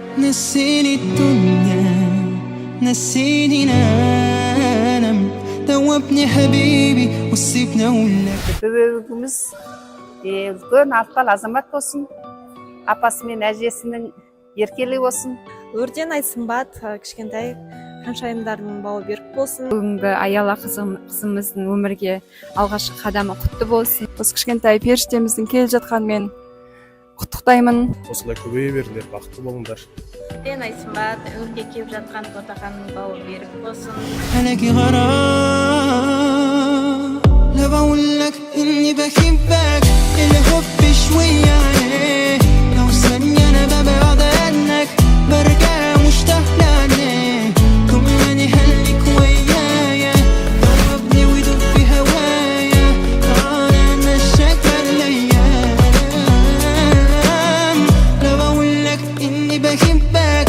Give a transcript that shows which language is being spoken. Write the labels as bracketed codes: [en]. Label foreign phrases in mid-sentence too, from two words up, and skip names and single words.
[ar] نسيني الدنيا نسيني ننام دوبني حبيبي وسيبني اقول لك. [kk] Böbürümüz үлкен артпал азамат болсын, апасы мен әжесінің еркелігі болсын. Өрден Айсымбат кішкентай ханшайымдардың бауы берік болсын. Бүгінгі Аяла қызымыздың өмірге алғашқы қадамы құтты болсын. Осы кішкентай періштеміздің келе жатқанымен құттықтаймын. Осылай көбейе беріңдер, бақытты болыңдар. Өрден Айсымбат өмірге келіп жатқан ботақанның бауы берік болсын. [ar] عليكي غرام لا بقول لك اني بحبك الحب شوية عليه لو ثانية انا ببعد عنك برجع مشتاق لعنيك طمني خليك ويايا ضربني ودوب في هوايا انا الشكل الايام لا بقول لك اني بحبك